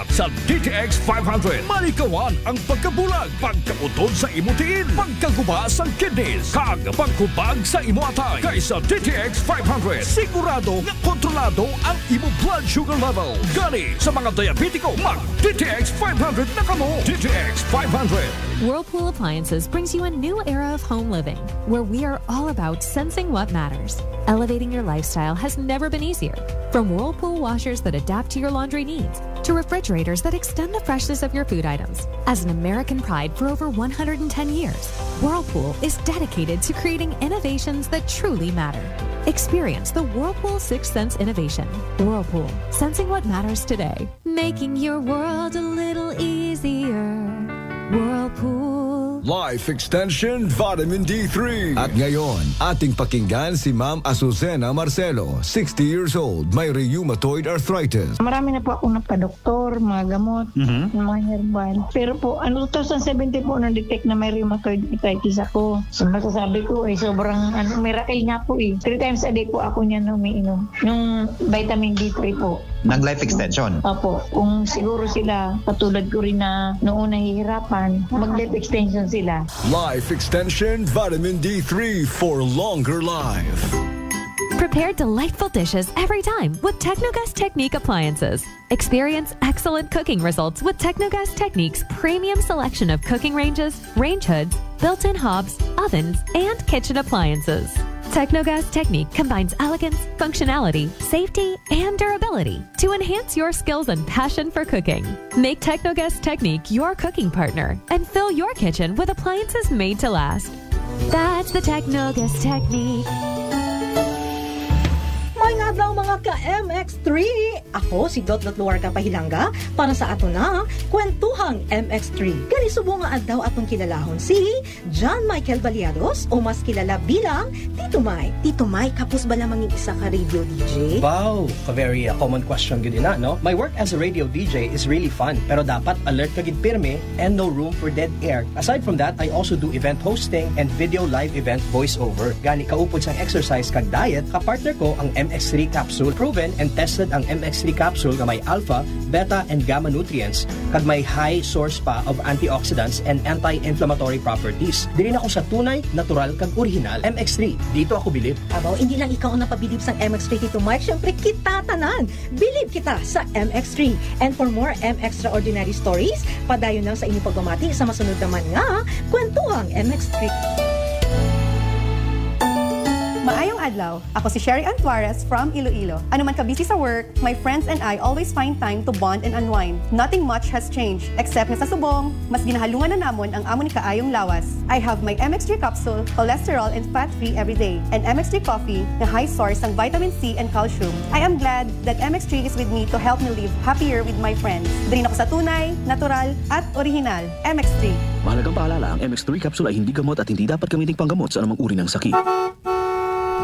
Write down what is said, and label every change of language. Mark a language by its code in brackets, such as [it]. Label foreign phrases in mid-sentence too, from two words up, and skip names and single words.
[hil] Sa DTX 500, malikawan ang pagkabulag, pagkautod sa imo tiil, pagkaguba sang kidneys, kag pagkubag sa imo atay. Kaysa DTX 500, sigurado nga kontrolado ang imo [en] blood sugar level. [hil] Gani sa mga diabetiko, mag DTX 500 na kamo. DTX 500. [en] Whirlpool Appliances brings you a new era of home living, where we are all about sensing what matters. Elevating your lifestyle has never been easier. From Whirlpool washers that adapt to your laundry needs, to refrigerators that extend the freshness of your food items. As an American pride for over 110 years, Whirlpool is dedicated to creating innovations that truly matter. Experience the Whirlpool Sixth Sense innovation. Whirlpool, sensing what matters today. Making your world a little easier. Whirlpool. Life Extension Vitamin D3. [tl] At ngayon, ating pakinggan si Ma'am Azucena Marcelo, [en] 60 years old, [tl] may [en] rheumatoid arthritis. [tl] Marami na po ako nagpa-doktor, mga gamot, mga herbal. Pero po, 2070 po na-detect na may [en] rheumatoid arthritis [tl] ako. So, masasabi ko, sobrang miracle nga po [en] 3 times a day [tl] po ako niyan umiinom. Yung [en] vitamin D3 [tl] po. Ng Life Extension? Opo. Kung siguro sila, katulad ko rin na noong nahihirapan, mag-life extension sila. [en] Life Extension Vitamin D3 for longer life. Prepare delightful dishes every time with Technogas Technique appliances. Experience excellent cooking results with Technogas Technique's premium selection of cooking ranges, range hoods, built-in hobs, ovens, and kitchen appliances. Technogas Technique combines elegance, functionality, safety, and durability to enhance your skills and passion for cooking. Make Technogas Technique your cooking partner and fill your kitchen with appliances made to last. That's the Technogas Technique. [hil] Mga adlaw mga ka-MX3! Ako si Dot Luarca Pahilanga para sa ato na Kwentuhang MX3. Gali subo nga adlaw atong kilalahon si John Michael Baliados o mas kilala bilang Tito Mike. Tito Mike, kapos ba lamang yung isa ka [en] radio DJ? Wow! A very common question [hil] gud na, no? [en] My work as a radio DJ is really fun, [hil] pero dapat alert ka gid pirmi [en] and no room for dead air. Aside from that, I also do event hosting and video live event voiceover. [hil] Gani kaupod sang exercise kag diet, kapartner ko ang MX3 capsule. [en] Proven and tested [hil] ang MX3 capsule nga may [en] alpha, beta, and gamma nutrients [hil] kag may [en] high source pa of antioxidants and anti-inflammatory properties. [hil] Dili na ko sa tunay, natural kag original MX3. [tl] Dito ako bilib. [hil] Abaw, hindi lang ikaw ang napabilib sa MX3 Tito Mike, syempre kita tanan. Bilib kita sa MX3. [en] And for more extraordinary stories, [hil] padayon lang sa inyong pagmamati sa masunod naman nga Kwentuhang MX3. Maayong adlaw. Ako si Sherry Antuares from Iloilo. Ano man ka [en] busy sa work, my friends and I always find time to bond and unwind. Nothing much has changed, except [hil] na sa subong, mas ginahalungan na namon ang amon ni kaayong lawas. [en] I have my MX3 capsule, cholesterol and fat-free every day, and MX3 coffee na high source ng vitamin C and calcium. I am glad that MX3 is with me to help me live happier with my friends. [hil] Dali ako sa tunay, natural, at original. MX3. [tl] Mahalagang paalala, ang MX3 capsule ay hindi gamot at hindi dapat gamiting panggamot sa anumang uri ng sakit.